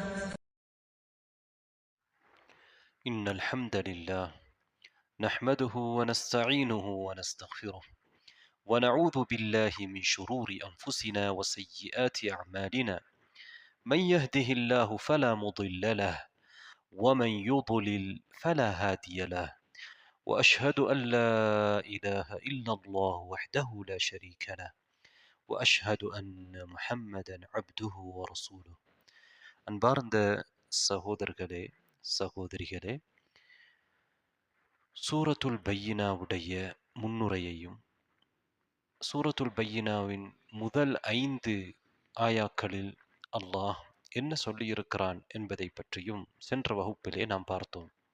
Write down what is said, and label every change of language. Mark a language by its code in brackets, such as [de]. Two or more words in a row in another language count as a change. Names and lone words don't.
[ar] إن الحمد لله نحمده ونستعينه ونستغفره ونعوذ بالله من شرور أنفسنا وسيئات أعمالنا من يهده الله فلا مضل له ومن يضلل فلا هادي له وأشهد أن لا إله إلا الله وحده لا شريك له وأشهد أن محمدا عبده ورسوله. [ta] அன்பார்ந்த சகோதரர்களே சகோதரிகளே, சூரத்துல் பையினாவுடைய முன்னுரையையும் சூரத்துல் பையினாவின் முதல் 5 ஆயாக்களில் அல்லாஹ் என்ன சொல்லியிருக்கிறான் என்பதை பற்றியும் சென்ற வகுப்பிலே நாம் பார்த்தோம்.